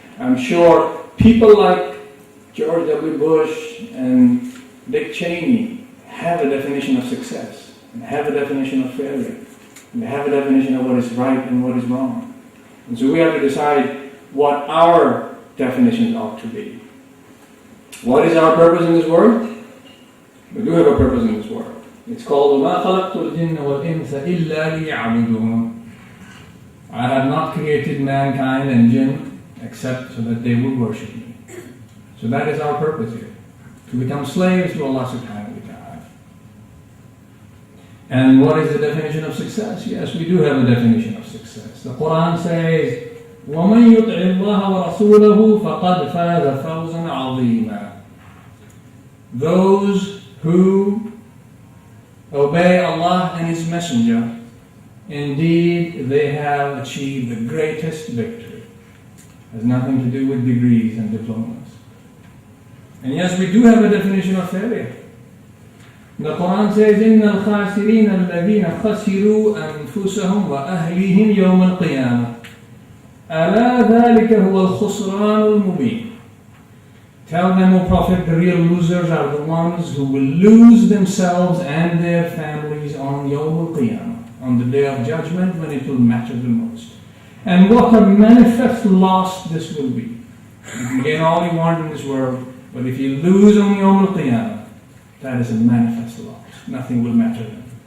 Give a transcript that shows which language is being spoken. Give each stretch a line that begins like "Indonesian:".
English: I'm sure people like George W. Bush and Dick Cheney have a definition of success, and have a definition of failure, and have a definition of what is right and what is wrong. And so we have to decide what our definitions ought to be. What is our purpose in this world? We do have a purpose in this world. It's called
Arabic: وَمَا خَلَقْتُ الْجِنَّ وَالْإِنسَ إِلَّا لِيَعْبُدُونَ.
English: I have not created mankind and jinn except so that they would worship me. So that is our purpose here, to become slaves to Allah subhanahu wa ta'ala. And what is the definition of success? Yes, we do have a definition of success. The Quran says,
Arabic: وَمَنْ يُطْعِ اللَّهَ وَرَسُولَهُ فَقَدْ فَازَ فَوْزًا عَظِيمًا.
English: those who obey Allah and His Messenger, indeed they have achieved the greatest victory. It has nothing to do with degrees and diplomas. And yes, we do have a definition of failure. The Quran says,
Arabic: إِنَّ الْخَاسِرِينَ الَّذِينَ خَسِرُوا أَنفُسَهُمْ وَأَهْلِهِمْ يَوْمَ الْقِيَامَةِ أَلَا ذَلِكَ هُوَ الْخُسْرَانُ الْمُبِينُ.
English: Tell them, O Prophet, the real losers are the ones who will lose themselves and their families on Yawm al-Qiyamah, on the day of judgment when it will matter the most. And what a manifest loss this will be. You can gain all you want in this world, but if you lose on Yawm al-Qiyamah, that is a manifest loss. Nothing will matter then.